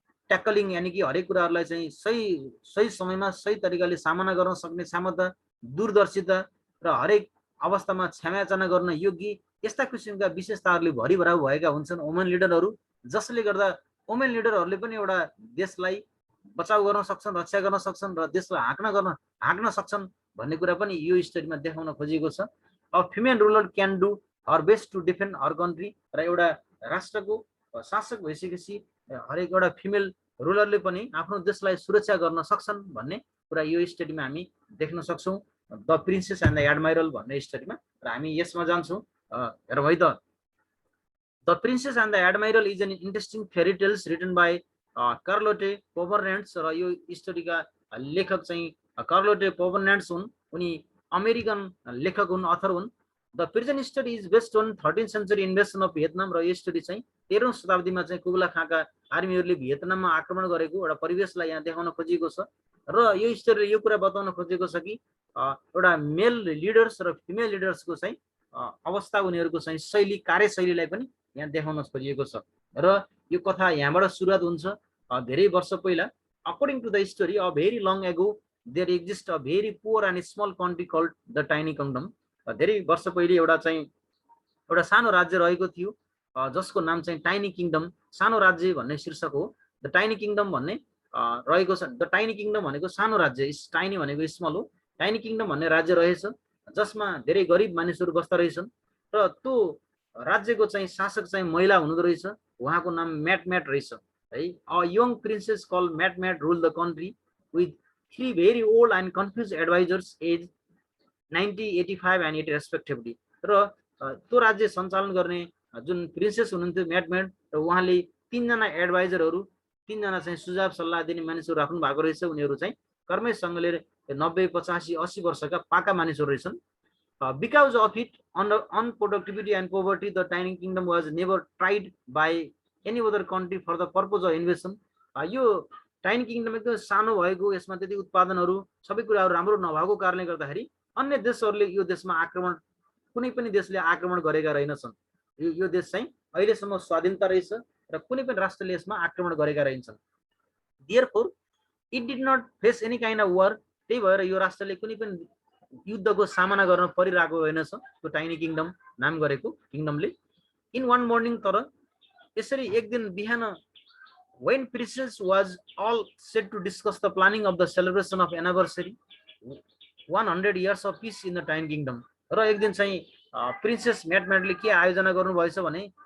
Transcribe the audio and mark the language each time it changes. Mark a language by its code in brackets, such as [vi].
[ne] ट्याकलिङ, यानि कि हरेक कुराहरूलाई चाहिँ सही समयमा सही तरिकाले सामना गर्न सक्ने क्षमता, दूरदर्शिता र हरेक अवस्थामा क्षमायाचना गर्न योग्य, यस्ता किसिमका विशेषताहरूले भरिभराउ भएका हुन्छन् वुमेन लिडरहरू, जसले गर्दा वुमेन लिडरहरूले पनि एउटा देशलाई बचाउ गर्न सक्छन्, रक्षा गर्न सक्छन् र देशलाई हाँक्न सक्छन् भन्ने कुरा पनि यो स्टोरीमा देखाउन खोजिएको छ। [en] A female ruler can do her best to defend her country. [ne] र एउटा राष्ट्रको शासक भइसकेपछि हरेक एउटा फिमेल रुलरले पनि आफ्नो देशलाई सुरक्षा गर्न सक्छन् भन्ने कुरा यो स्टोरीमा हामी देख्न सक्छौँ, द प्रिन्सेस एन्ड द एडमाइरल भन्ने स्टोरीमा। र हामी यसमा जान्छौँ। हेरौँ है त, [en] The Princess and the Admiral is an interesting fairy tales written by Carlotte Provence [ne] र यो स्टोरीका लेखक चाहिँ कार्लोटे पोभरनेन्ट्स हुन्। उनी अमेरिकन लेखक हुन्, अथर हुन्। [en] the prison story is based on 13th century invasion of Vietnam [ne] र यो स्टोरी चाहिँ 13औं शताब्दीमा चाहिँ कुबला खाँका आर्मीहरूले भियतनाममा आक्रमण गरेको एउटा परिवेशलाई यहाँ देखाउन खोजिएको छ। र यो स्टोरीले यो कुरा बताउन खोजेको छ कि एउटा मेल लिडर्स र फिमेल लिडर्सको चाहिँ अवस्था, उनीहरूको चाहिँ शैली, कार्यशैलीलाई पनि यहाँ देखाउन खोजिएको छ। र यो कथा यहाँबाट सुरुवात हुन्छ। धेरै वर्ष पहिला, [en] According to the story, a very long ago there exist a very poor and small country called the tiny kingdom. [ne] धेरै वर्ष पहिले एउटा सानो राज्य रहेको थियो जसको नाम चाहिँ टाइनी किंगडम, सानो राज्य भन्ने शीर्षक हो। द टाइनी किंगडम भन्ने रहेको छ। द टाइनी किंगडम भनेको सानो राज्य, टाइनी भनेको स्मल हो। टाइनी किंगडम भन्ने राज्य रहेछ जसमा धेरै गरिब मानिसहरू बस्दा रहेछन् र त्यो राज्यको चाहिँ शासक चाहिँ महिला हुनुहुँदो रहेछ। उहाँको नाम म्याट रहेछ है। [en] A young princess call Matt rule the country with 3 very old and confuse advisers age 90, 85 and 80 respectively. [ne] र त्यो राज्य सञ्चालन गर्ने जुन प्रिन्सेस हुनुहुन्थ्यो म्याट र उहाँले 3 जना एडभाइजरहरू, 3 जना चाहिँ सुझाव सल्लाह दिने मानिसहरू राख्नु भएको रहेछ। उनीहरू चाहिँ क्रमैसँगले 90, 85, 80 वर्षका पाका मानिसहरू रहेछन्। [en] Because of its unproductivity and poverty, the tiny kingdom was never tried by any other country for the purpose of invasion. [ne] यो टाइनी किंगडम एकदम सानो भएको, यसमा त्यति उत्पादनहरू सबै कुराहरू राम्रो नभएको कारणले गर्दाखेरि अन्य देशहरूले यो देशमा आक्रमण, कुनै पनि देशले आक्रमण गरेका रहेनछन्। यो देश चाहिँ अहिलेसम्म स्वाधीनता रहेछ र कुनै पनि राष्ट्रले यसमा आक्रमण गरेका रहेनछन्। [en] Therefore, it did not face any kind of war. [ne] त्यही भएर यो राष्ट्रले कुनै पनि युद्धको सामना गर्न परिरहेको होइनछ त्यो टाइनी किंगडम नाम गरेको किंगडमले। [en] in one morning, [ne] तर यसरी एक दिन बिहान, [en] when princess was all set to discuss the planning of the celebration of anniversary 100 years of peace in the tiny kingdom, [ne] र एक दिन चाहिँ प्रिन्सेस म्याटले के आयोजना गर्नु भएछ भने